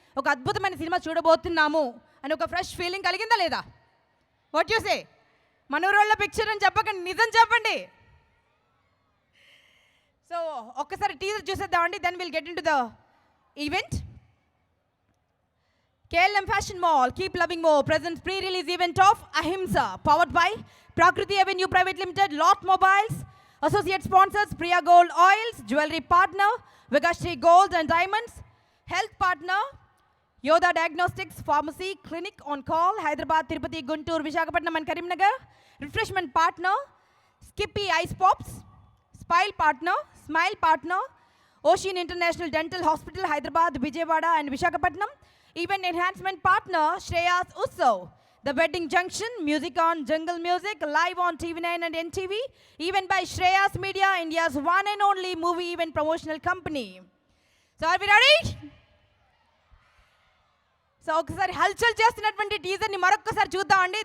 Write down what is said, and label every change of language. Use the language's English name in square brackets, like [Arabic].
[Telugu] ఒక అద్భుతమైన సినిమా చూడబోతున్నాము అని ఒక ఫ్రెష్ ఫీలింగ్ కలిగిందా లేదా? [English] What you say? [Telugu] మనోరోళ్ళ పిక్చర్ అని చెప్పకండి, నిజం చెప్పండి. [English] so [Telugu] ఒక్కసారి టీజర్ చూసేద్దామండి, [English] Then will get into the event. KLM Fashion Mall, Keep Loving More presents pre-release event of Ahimsa, powered by Prakriti Avenue Private Limited, Lot Mobiles, associate sponsors Priya Gold Oils, jewelry partner Vigashri Gold and Diamonds, health partner Yoda Diagnostics Pharmacy Clinic on Call, Hyderabad, Tirupati, Guntur, Visakhapatnam and Karimnagar. Refreshment partner, Skippy Ice Pops. Smile partner, Ocean International Dental Hospital, Hyderabad, Vijayawada and Visakhapatnam. Event enhancement partner, Shreyas Utsav. The Wedding Junction, music on Jungle Music, live on TV9 and NTV. Event by Shreyas Media, India's one and only movie event promotional company. So are we ready? [Telugu] So ఒకసారి హల్చల్ చేస్తున్నటువంటి teaser ని మరొకసారి చూద్దామండి.